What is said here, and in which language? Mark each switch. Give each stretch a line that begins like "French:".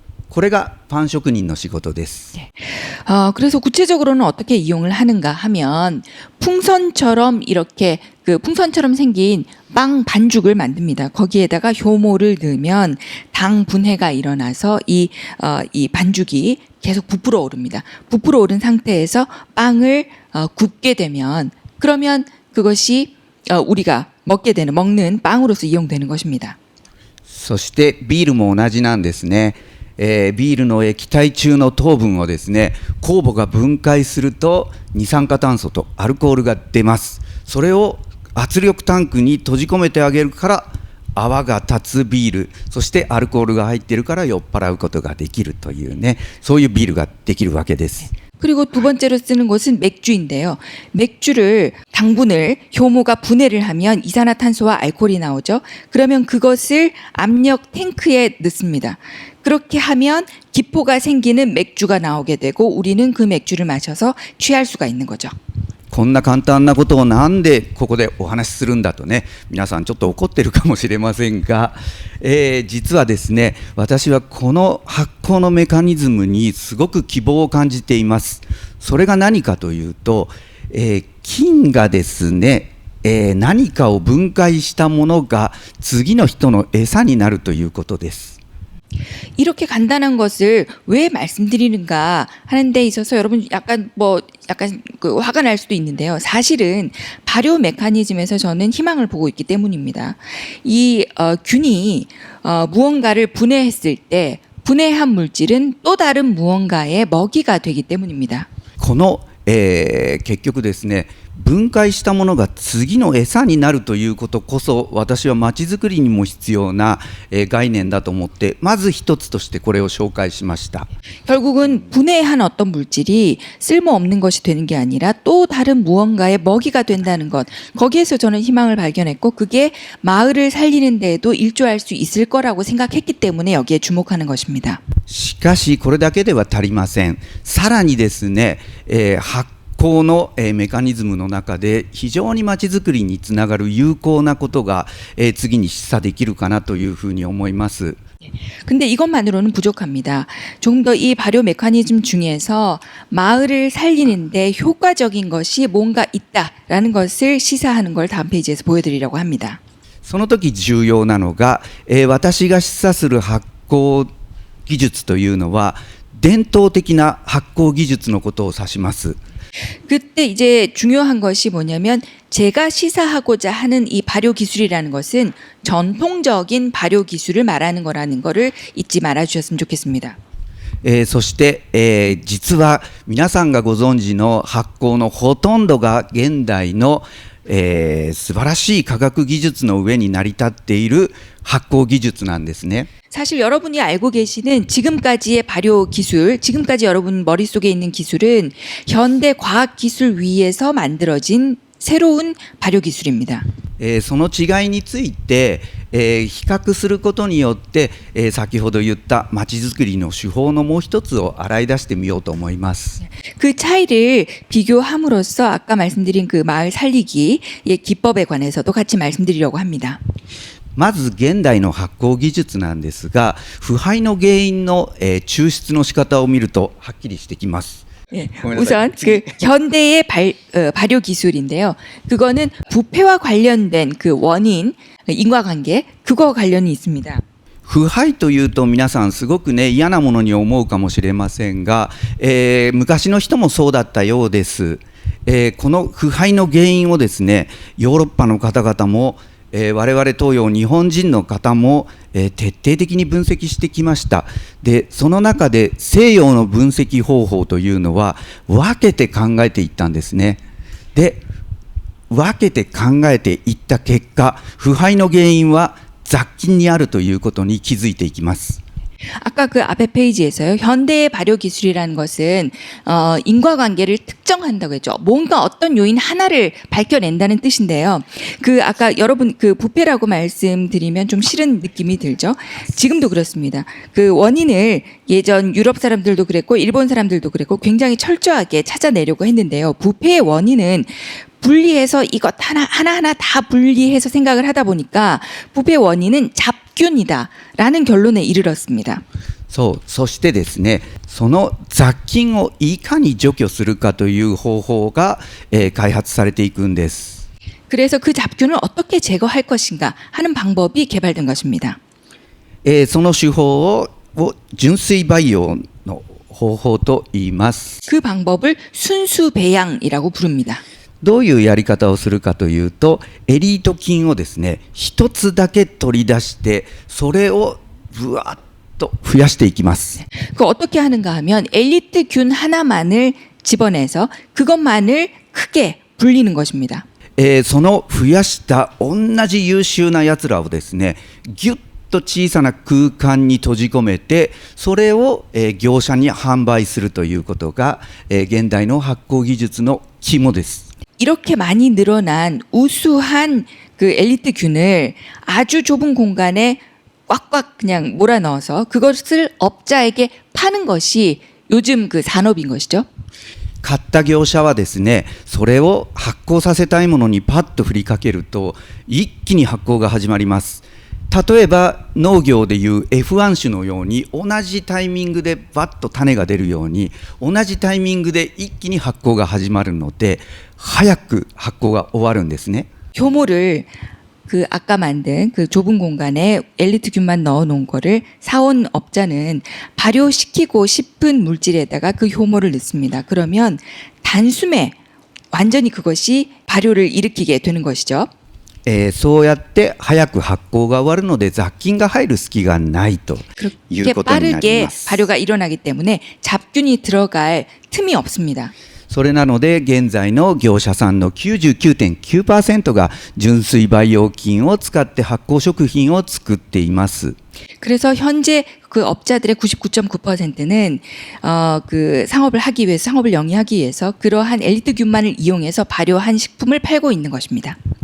Japanese: これがパン職人の仕事です。
Korean: 그래서 구체적으로는 어떻게 이용을 하는가 하면 풍선처럼 이렇게 풍선처럼 생긴 빵 반죽을 만듭니다. 거기에다가 효모를 넣으면 당 분해가 일어나서 이 반죽이 계속 부풀어 오릅니다. 부풀어 오른 상태에서 빵을 굽게 되면 그러면 그것이 우리가 먹는 빵으로서 이용되는 것입니다.
Japanese: そしてビールも同じなんですね。ビールの液体中の糖分をですね、酵母が分解すると二酸化炭素とアルコールが出ます。それを圧力タンクに閉じ込めてあげるから泡が立つビール、そしてアルコールが入っているから酔っ払うことができるというね、そういうビールができるわけです。
Korean: 그리고 두 번째로 쓰는 것은 맥주인데요. 맥주를 당분을 효모가 분해를 하면 이산화탄소와 알코올이 나오죠. 그러면 그것을 압력 탱크에 넣습니다. 그렇게 하면 기포가 생기는 맥주가 나오게 되고 우리는 그 맥주를 마셔서 취할 수가 있는 거죠.
Japanese: こんな簡単なことをなんでここでお話しするんだとね、皆さんちょっと怒ってるかもしれませんが、実はですね、私はこの発酵のメカニズムにすごく希望を感じています。それが何かというと、菌がですね、何かを分解したものが次の人の餌になるということです。
Korean: 이렇게 간단한 것을 왜 말씀드리는가 하는 데 있어서 여러분 약간 그 화가 날 수도 있는데요. 사실은 발효 메커니즘에서 저는 희망을 보고 있기 때문입니다. 이 균이 무언가를 분해했을 때 분해한 물질은 또 다른 무언가의 먹이가 되기 때문입니다.
Japanese: この、結局ですね、分解したものが次の餌になるということこそ、私はまちづくりにも必要な、概念だと思って、まず一つとしてこれを紹介しました。
Korean: 결국은 분해한 어떤 물질이 쓸모없는 것이 되는 게 아니라 또 다른 무언가의 먹이가 된다는 것, 거기에서 저는 희망을 발견했고 그게 마을을 살리는 데에도 일조할 수 있을 거라고 생각했기 때문에 여기에 주목하는 것입니다.
Japanese: しかしこれだけでは足りません。さらにですね、発酵のメカニズムの中で非常にまちづくりにつながる有効なことが次に示唆できるかなというふうに思います。
Korean: 근데 이것만으로는 부족합니다. 조금 더 이 발효 메커니즘 중에서 마을을 살리는데 효과적인 것이 뭔가 있다라는 것을 시사하는 걸 다음 페이지에서 보여드리려고 합니다.
Japanese: その時重要なのが、私が示唆する発酵技術というのは伝統的な発酵技術のことを指します。
Korean: 그때 이제 중요한 것이 뭐냐면 제가 시사하고자 하는 이 발효 기술이라는 것은 전통적인 발효 기술을 말하는 거라는 거를 잊지 말아 주셨으면 좋겠습니다.
Japanese: そして、実は皆さんがご存知の発酵のほとんどが現代の、素晴らしい科学技術の上に成り立っている発酵技術なんですね。
Korean: 사실 여러분이 알고 계시는 지금까지의 발효 기술, 지금까지 여러분 머릿속에 있는 기술은 현대 과학 기술 위에서 만들어진 새로운 발효 기술입니다.
Japanese: その違いについて、比較することによって、先ほど言ったまちづくりの手法のもう一つを洗い出してみようと思います。
Korean: 그 차이를 비교함으로써 아까 말씀드린 그 마을 살리기의 기법에 관해서도 같이 말씀드리려고 합니다.
Japanese: まず現代の発酵技術なんですが、腐敗の原因の、抽出の仕方を見るとはっきりしてきます。
Korean: 예, 우선 그 현대의 발효 기술인데요. 그거는 부패와 관련된 그 원인, 인과관계, 그거 관련이 있습니다.
Japanese: 腐敗というと皆さんすごくね嫌なものに思うかもしれませんが、昔の人もそうだったようです。この腐敗の原因をですね、ヨーロッパの方々も我々東洋日本人の方も、徹底的に分析してきました。で、その中で西洋の分析方法というのは分けて考えていったんですね。で、分けて考えていった結果、腐敗の原因は雑菌にあるということに気づいていきます。
Korean: 아까 그 앞에 페이지에서요. 현대의 발효 기술이라는 것은 인과관계를 특정한다고 했죠. 뭔가 어떤 요인 하나를 밝혀낸다는 뜻인데요. 그 아까 여러분 그 부패라고 말씀드리면 좀 싫은 느낌이 들죠. 지금도 그렇습니다. 그 원인을 예전 유럽 사람들도 그랬고 일본 사람들도 그랬고 굉장히 철저하게 찾아내려고 했는데요. 부패의 원인은 분리해서 이것 하나하나 다 분리해서 생각을 하다 보니까 부패 원인은 잡균이다라는 결론에 이르렀습니다.
Japanese: そう、そしてですね、その雑菌をいかに除去するかという方法が、開発されていくんです。
Korean: 그래서 그 잡균을 어떻게 제거할 것인가 하는 방법이 개발된 것입니다.
Japanese: その手法を純粋培養の方法と言います。
Korean: 그 방법을 순수 배양이라고 부릅니다.
Japanese: どういうやり方をするかというと、エリート菌をですね、一つだけ取り出して、それをぶわっと増やしていきます。
Korean: 그 어떻게 하는가 하면 엘리트 균 하나만을 집어내서 그것만을 크게 불리는 것입니다.
Japanese: その増やした同じ優秀なやつらをですね、ギュッと小さな空間に閉じ込めて、それを、業者に販売するということが、現代の発酵技術の肝です。
Korean: 이렇게 많이 늘어난 우수한 그 엘리트 균을 아주 좁은 공간에 꽉꽉 그냥 몰아넣어서 그것을 업자에게 파는 것이 요즘 그 산업인 것이죠.
Japanese: 買った業者はですね、それを発酵させたいものにパッと振りかけると一気に発酵が始まります。例えば農業でいう F1 種のように同じタイミングでバッと種が出るように同じタイミングで一気に発酵が始まるので早く発酵が終わるんですね。
Korean: 효모를 그 아까 만든 그 좁은 공간에 엘리트균만 넣어 놓은 거를 사온 업자는 발효시키고 싶은 물질에다가 그 효모를 넣습니다. 그러면 단숨에 완전히 그것이 발효를 일으키게 되는 것이죠.
Japanese: そうやって早く発酵が終わるので雑菌が入る隙がないという
Korean: 그렇게
Japanese: ことになり
Korean: 빠르게
Japanese: ます。
Korean: 발효가 일어나기 때문에 잡균이 들어갈 틈이 없습니다.
Japanese: それなので現在の業者さんの 99.9% が純粋培養菌を使って発酵食品を作っています。
Korean: 그래서 현재 그 업자들의 99.9%는 그 상업을 하기 위해서 상업을 영위하기 위해서 그러한 엘리트균만을 이용해서 발효한 식품을 팔고 있는 것입니다.